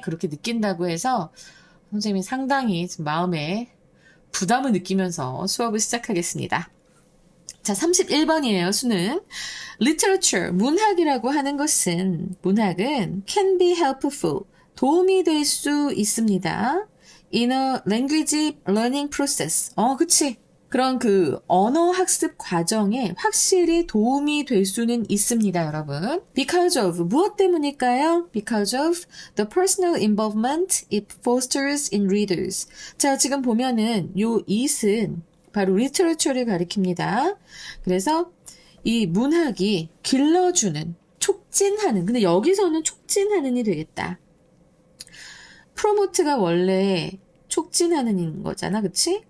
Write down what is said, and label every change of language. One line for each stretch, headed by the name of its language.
Korean: 그렇게 느낀다고 해서 선생님이 상당히 마음에 부담을 느끼면서 수업을 시작하겠습니다. 자, 31번이에요, 수능. Literature, 문학이라고 하는 것은, 문학은
English: can be helpful,
Korean: 도움이 될 수 있습니다.
English: In a language learning process.
Korean: 그치. 그런 그 언어 학습 과정에 확실히 도움이 될 수는 있습니다, 여러분.
English: Because of,
Korean: 무엇 때문일까요?
English: Because of the personal involvement it fosters in readers.
Korean: 자, 지금 보면은 요 it은 바로 literature를 가리킵니다. 그래서 이 문학이 길러주는, 촉진하는, 근데 여기서는 촉진하는이 되겠다. 프로모트가 원래 촉진하는 거잖아, 그치?